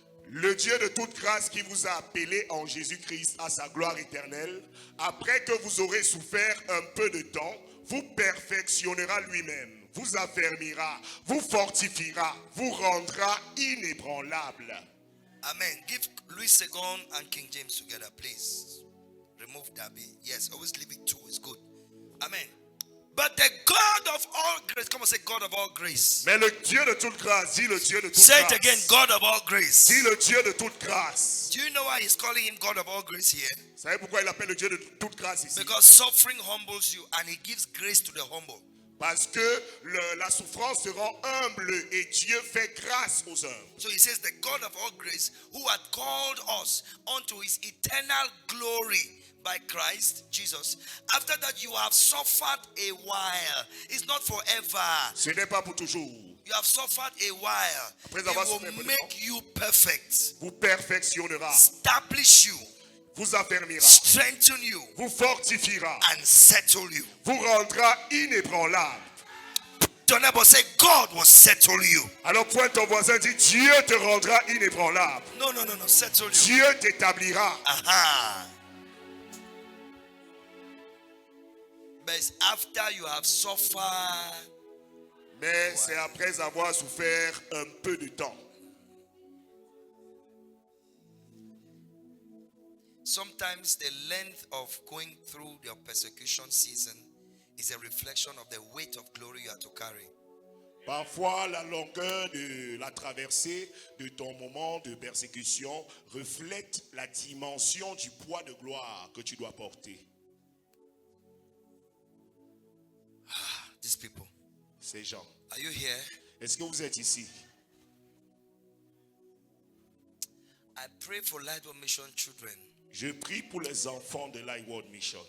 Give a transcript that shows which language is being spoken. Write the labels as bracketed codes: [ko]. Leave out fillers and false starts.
[fr] Le Dieu de toute grâce qui vous a appelé en Jésus-Christ à sa gloire éternelle, après que vous aurez souffert un peu de temps, vous perfectionnera lui-même, vous affermira, vous fortifiera, vous rendra inébranlable. Amen. [en] Give Louis II and King James together, please. Remove Darby. Yes, always leave it two. It's good. Amen. But the God of all grace, come on, say God of all grace. [fr] Mais le Dieu de toute grâce, dis le Dieu de toute [en] Say [fr] grâce. [en] it again, God of all grace. [fr] Dis le Dieu de toute grâce. [en] Do you know why he's calling him God of all grace here? [fr] Vous savez pourquoi il appelle le Dieu de toute grâce ici? [en] Because suffering humbles you and he gives grace to the humble. [fr] Parce que la souffrance te rend humble et Dieu fait grâce aux humbles. [en] So he says, the God of all grace who had called us unto his eternal glory by Christ Jesus. After that you have suffered a while. It's not forever. [fr] Ce n'est pas pour toujours. [en] You have suffered a while. [fr] Après [en] It [fr] avoir souffert un peu [en] will [fr] de [en] make you perfect. [fr] Vous perfectionnera, [en] Establish you. [fr] vous affermira, [en] Strengthen you. [fr] vous fortifiera, [en] And settle you. [fr] vous rendra inébranlable. [en] Ton neighbor say, God will settle you. [fr] Alors point ton voisin, dit Dieu te rendra inébranlable. [en] No, settle you. [fr] Dieu t'établira. Aha. [en] But it's after you have suffered. [fr] Mais c'est après avoir souffert un peu de temps. [en] Sometimes the length of going through your persecution season is a reflection of the weight of glory you are to carry. [fr] Parfois, la longueur de la traversée de ton moment de persécution reflète la dimension du poids de gloire que tu dois porter. [en] These people. [fr] Ces gens. [en] Are you here? [fr] Est-ce que vous êtes ici? [en] I pray for Lightworld Mission children, [fr] Je prie pour les enfants de Lightworld Mission,